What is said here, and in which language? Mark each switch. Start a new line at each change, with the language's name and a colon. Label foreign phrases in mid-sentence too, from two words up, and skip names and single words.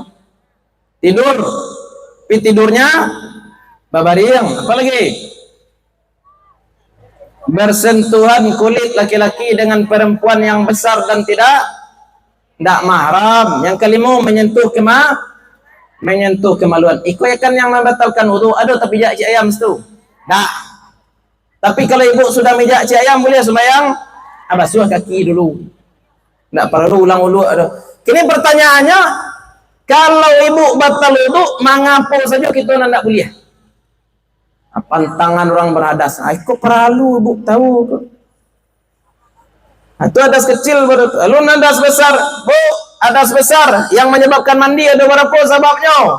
Minangkabau: Tidur, tapi tidurnya babariang.
Indonesian: Apa lagi? Bersentuhan kulit laki-laki dengan perempuan yang besar dan tidak mahram. Yang kelima, menyentuh kemaluan.
Minangkabau: Iko kan yang membatalkan wudu. Ada tapi cik ayam tu. Dah.
Indonesian: Tapi kalau ibu sudah mijak cik ayam boleh sembahyang, basuh kaki dulu. Tak perlu ulang wudu. Kini pertanyaannya, kalau ibu batal wudu, mengapa saja kita nak boleh? Pantangan orang beradas.
Minangkabau: Kok perlu ibu tahu? Itu adas kecil baru.
Indonesian: Lalu adas besar, bu, adas besar yang menyebabkan mandi ada berapa sebabnya?